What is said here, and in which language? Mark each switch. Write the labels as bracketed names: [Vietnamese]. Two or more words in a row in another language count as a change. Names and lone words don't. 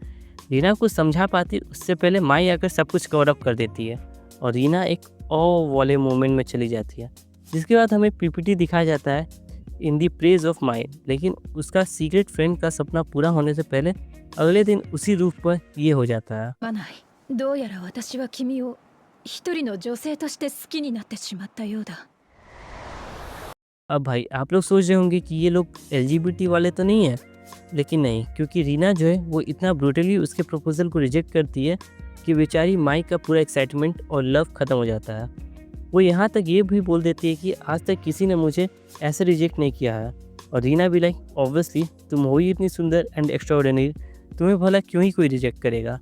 [Hindi] रीना को समझा पाती उससे पहले माई आकर सब कुछ [English] cover up [Hindi] कर देती है, और रीना एक वाले मोमेंट में चली जाती है, जिसके बाद हमें पीपीटी दिखाया जाता है [English] in the praise of [Hindi] माई। लेकिन उसका [English] secret friend [Hindi] का सपना पूरा होने से पहले अगले दिन उसी रूफ पर ये हो जाता है। [Japanese] まない。どうやら私は君を一人の女性として好きになってしまったようだ。 [Hindi] अब भाई आप लोग सोच रहे होंगे कि ये लोग एलजीबीटी वाले तो नहीं है, लेकिन नहीं, क्योंकि रीना जो है वो इतना ब्रूटली उसके प्रपोजल को रिजेक्ट करती है कि बेचारी माई का पूरा एक्साइटमेंट और लव ख़त्म हो जाता है। वो यहाँ तक ये भी बोल देती है कि आज तक किसी ने मुझे ऐसे रिजेक्ट नहीं किया है, और रीना भी [English] like obviously [Hindi] तुम हो ही इतनी सुंदर [English] and extraordinary, [Hindi] तुम्हें भला क्यों ही कोई रिजेक्ट करेगा।